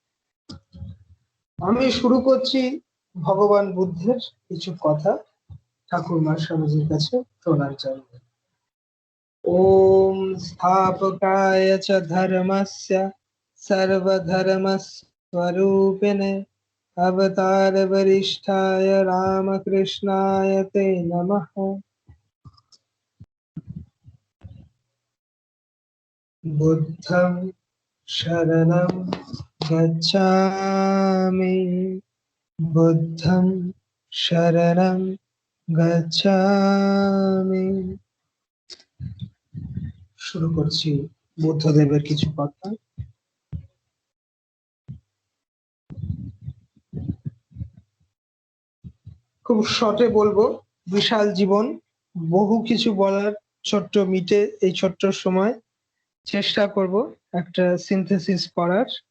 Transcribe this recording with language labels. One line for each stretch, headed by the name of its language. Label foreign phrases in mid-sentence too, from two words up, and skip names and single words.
Bangla: আমি শুরু করছি ভগবান বুদ্ধের কিছু কথা ঠাকুরমার স্বামীজির কাছে প্রণাম জানিয়ে।
Sanskrit: ওম স্থাপকায় চ ধর্মস্য সর্বধর্মস্বরূপিণে अवतार वरिष्ठाय रामकृष्णाय ते नमः।
Pali: बुद्धं शरणं गच्छामि, बुद्धं शरणं गच्छामि।
Bangla: শুরু করছি বুদ্ধদেবের কিছু কথা। খুব শর্টে বলবো, বিশাল জীবন, বহু কিছু বলার, ছোট্ট মিটে এই ছোট্ট সময় চেষ্টা করব একটা সিনথেসিস করার।